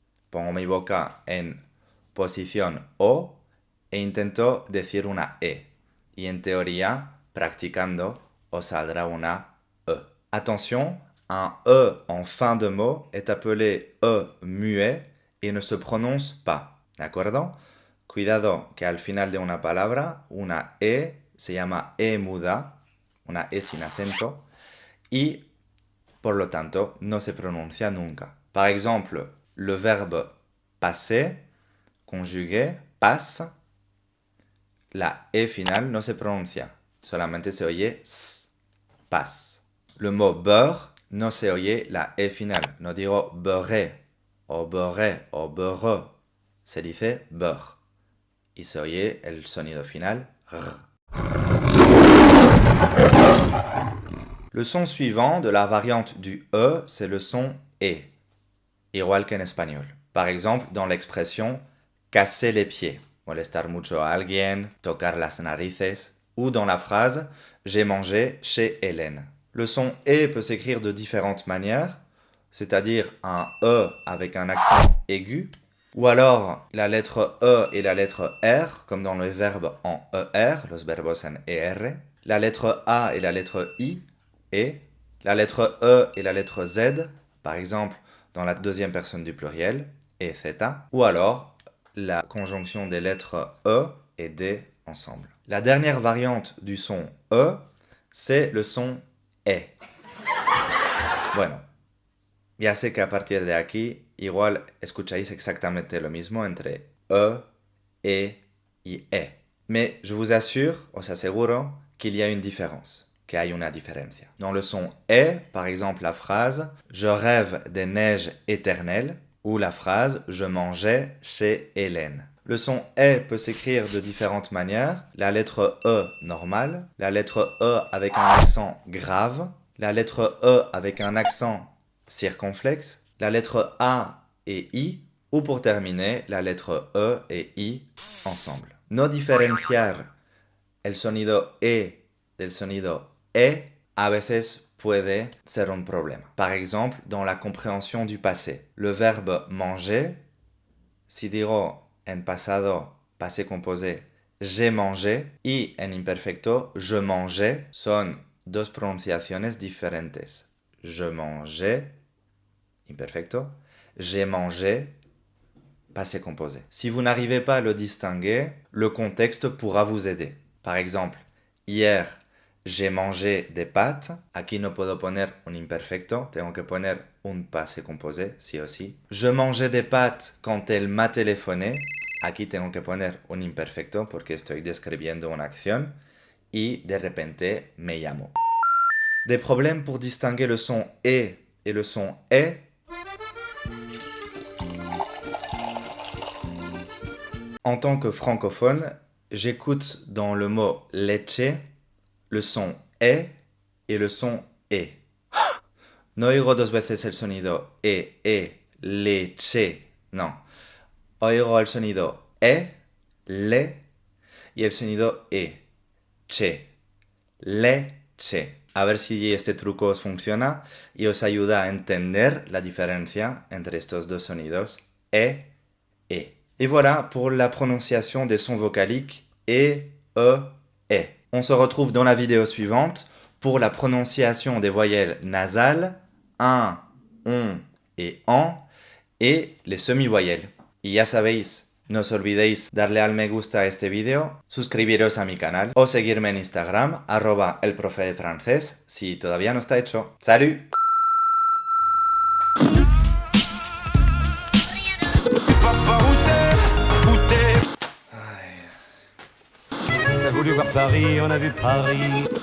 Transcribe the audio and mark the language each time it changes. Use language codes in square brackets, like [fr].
[es] Pongo mi boca en posición O e intento decir una E. Y en teoría, practicando, os saldrá una E. [fr] Attention, un E en fin de mot est appelé E muet et ne se prononce pas. [es] ¿De acuerdo? Cuidado que al final de una palabra, una E se llama E muda, una E sin acento, y por lo tanto no se pronuncia nunca. [fr] Par exemple, le verbe passer, conjugué, passe, [es] la E final no se pronuncia, solamente se oye S, passe. [fr] Le mot beurre [es] no se oye la E final, no digo beurré, o beurré, o beurre, se dice beurre. Y se oye el sonido final, R. [fr] Le son suivant de la variante du E, c'est le son E, igual qu'en espagnol. Par exemple, dans l'expression casser les pieds, [es] molestar mucho a alguien, tocar las narices, [fr] ou dans la phrase j'ai mangé chez Hélène. Le son E peut s'écrire de différentes manières, c'est-à-dire un E avec un accent aigu, ou alors la lettre E et la lettre R, comme dans le verbe en ER, [es] los verbos en ER, [fr] la lettre A et la lettre I, et la lettre E et la lettre Z, par exemple dans la deuxième personne du pluriel, et Z, ou alors la conjonction des lettres E et D ensemble. La dernière variante du son E, c'est le son E. [es] Bueno, ya sé que a partir de aquí igual escucháis exactamente lo mismo entre E, E y E. [fr] Mais je vous assure, [es] os aseguro, [fr] qu'il y a une différence, [es] que hay una diferencia. [fr] Dans le son E, par exemple la phrase « Je rêve des neiges éternelles » ou la phrase « Je mangeais chez Hélène ». Le son E peut s'écrire de différentes manières. La lettre E normale, la lettre E avec un accent grave, la lettre E avec un accent circonflexe, la lettre A et I, ou pour terminer, la lettre E et I ensemble. [es] No diferenciar el sonido E del sonido E a veces puede ser un problema. [fr] Par exemple, dans la compréhension du passé. Le verbe manger, [es] si digo en pasado, passé composé, [fr] j'ai mangé, [es] y en imperfecto, [fr] je mangeais, [es] son dos pronunciaciones diferentes. [fr] Je mangeais, imperfecto, j'ai mangé, passé composé. Si vous n'arrivez pas à le distinguer, le contexte pourra vous aider. Par exemple, hier, j'ai mangé des pâtes. [es] Aquí no puedo poner un imperfecto, tengo que poner un passé composé, sí o sí. [fr] Je mangeais des pâtes quand elle m'a téléphoné. [es] Aquí tengo que poner un imperfecto porque estoy describiendo una acción. Y de repente me llamo. [fr] Des problèmes pour distinguer le son E et le son E. En tant que francophone, j'écoute dans le mot leche le son E et le son E. [es] No oigo dos veces el sonido leche. No. Oigo el sonido le y el sonido che. Leche. A ver si este truco os funciona y os ayuda a entender la diferencia entre estos dos sonidos E. [fr] Et voilà pour la prononciation des sons vocaliques E, E, E. On se retrouve dans la vidéo suivante pour la prononciation des voyelles nasales, un, on et en, et les semi-voyelles. [es] Y ya sabéis, No os olvidéis darle al me gusta a este vídeo, suscribiros a mi canal o seguirme en Instagram, @elprofedefrancés, si todavía no está hecho. [fr] ¡Salut! On a voulu voir Paris, on a vu Paris.